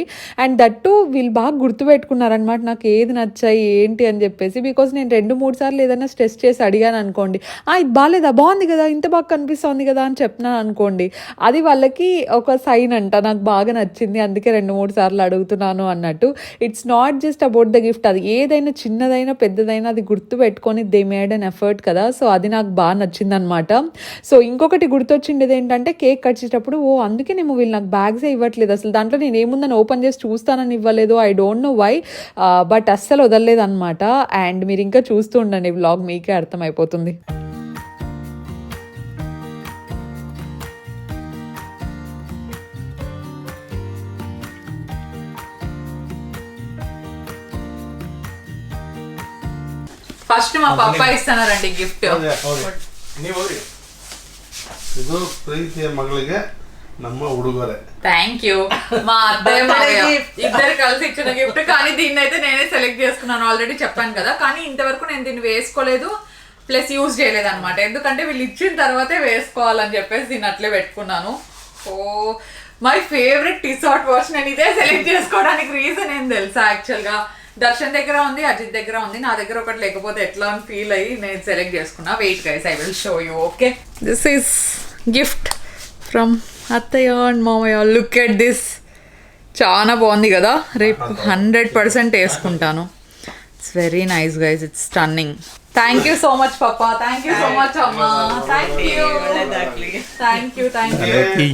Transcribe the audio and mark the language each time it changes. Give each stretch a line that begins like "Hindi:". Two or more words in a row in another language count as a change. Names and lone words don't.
English: and that
Telugu: వీళ్ళు బాగా గుర్తుపెట్టుకున్నారనమాట నాకు ఏది నచ్చాయి ఏంటి అని చెప్పేసి. బికాజ్ నేను 2-3 సార్లు ఏదైనా స్ట్రెస్ చేసి అడిగాను అనుకోండి, ఇది బాగాలేదా, బాగుంది కదా, ఇంత బాగా కనిపిస్తుంది కదా అని చెప్పినాను అనుకోండి, అది వాళ్ళకి ఒక సైన్ అంట నాకు బాగా నచ్చింది అందుకే 2-3 సార్లు అడుగుతున్నాను అన్నట్టు.
English: It's not just about the gift,
Telugu: అది ఏదైనా చిన్నదైనా పెద్దదైనా అది గుర్తు పెట్టుకొని
English: they made an effort
Telugu: కదా. సో అది నాకు బాగా నచ్చింది అనమాట. సో ఇంకొకటి గుర్తొచ్చిండేది ఏంటంటే కేక్ కట్ చేసేటప్పుడు అందుకేనేమో వీళ్ళు నాకు బ్యాగ్సే ఇవ్వట్లేదు, అసలు దాంట్లో నేను ఏముందని ఓపెన్ చేసి చూస్తానని ఇవ్వలేదు.
English: I don't know why,
Telugu: బట్ అస్సలు వదలలేదు అనమాట. అండ్ మీరు ఇంకా చూస్తూ ఉండండి వ్లాగ్, మీకే అర్థమైపోతుంది. ఫస్ట్ మా పాప ఇస్తున్నారండి గిఫ్ట్.
Kannada: ಇದು ಪ್ರೀತಿಯ ಮಗಳಿಗೆ ನಮ್ಮ ಉಡುಗೊರೆ.
English: Thank you.
Telugu: మా అత్తయ్య ఇద్దరు కలిసి ఇచ్చిన గిఫ్ట్. కానీ దీన్ని అయితే నేనే సెలెక్ట్ చేసుకున్నాను, ఆల్రెడీ చెప్పాను కదా. కానీ ఇంతవరకు నేను దీన్ని వేసుకోలేదు,
English: plus use
Telugu: చేయలేదు అనమాట. ఎందుకంటే వీళ్ళు ఇచ్చిన తర్వాతే వేసుకోవాలని చెప్పేసి దీన్ని అట్లే పెట్టుకున్నాను.
English: Oh my favorite T-shirt wash.
Telugu: నేను ఇదే సెలెక్ట్ చేసుకోవడానికి రీజన్ ఏం తెలుసా, యాక్చువల్గా దర్శన్ దగ్గర ఉంది, అజిత్ దగ్గర ఉంది, నా దగ్గర ఒకటి లేకపోతే ఎట్లా అని ఫీల్ అయ్యి నేను సెలెక్ట్ చేసుకున్నా.
English: Wait guys, I will show you. Okay, this is gift from అత్తయ్య and మామయ్య. Look at this,
Telugu: చాలా బాగుంది కదా. రేపు 100% వేసుకుంటాను.
English: It's very nice guys, it's stunning. Thank you so much పప్పా, thank you so much అమ్మా, thank you